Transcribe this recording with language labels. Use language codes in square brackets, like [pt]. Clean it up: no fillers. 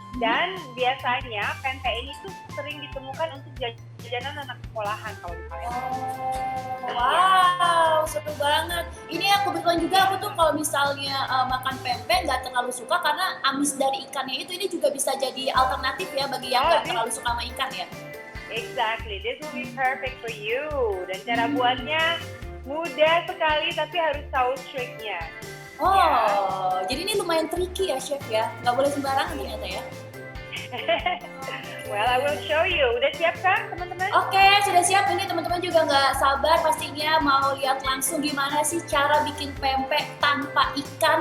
[id] Dan biasanya pempek ini tuh sering ditemukan untuk jajanan anak sekolahan kalau di Palembang. Wow, seru banget. Ini aku kebetulan juga aku tuh kalau misalnya makan pempek nggak terlalu suka karena amis dari ikannya itu, ini juga bisa jadi alternatif ya bagi yang nggak terlalu suka sama ikan ya. [en] Exactly, this will be perfect for you. [id] Dan cara buatnya mudah sekali tapi harus tahu triknya. Oh, jadi ini lumayan tricky ya Chef ya, nggak boleh sembarangan ternyata ya. [en] Well, I will show you. [id] Udah siap kan teman-teman? Oke, sudah siap. Ini teman-teman juga nggak sabar pastinya mau lihat langsung gimana sih cara bikin pempek tanpa ikan.